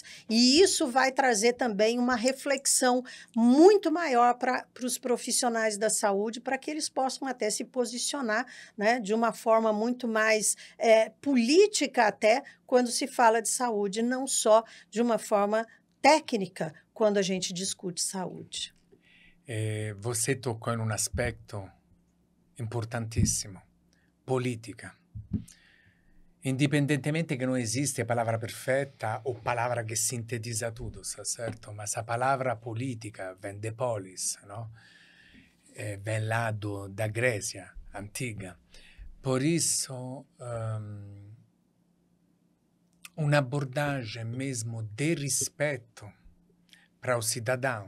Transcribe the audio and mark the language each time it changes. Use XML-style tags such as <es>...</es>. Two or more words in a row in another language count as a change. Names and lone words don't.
<pt>E isso vai trazer também uma reflexão muito maior para os profissionais da saúde, para que eles possam até se posicionar, né, de uma forma muito mais política até, quando se fala de saúde, não só de uma forma técnica, quando a gente discute saúde. Você tocou em um aspecto importantíssimo, política.</pt> <it>Indipendentemente che non esiste palavra perfetta o palavra che sintetizza tutto, certo?</it> <pt>Ma essa palavra politica vem de polis, no? Vem lá da Grécia antiga. Por isso, uma abordagem mesmo de respeito para o cidadão.</pt>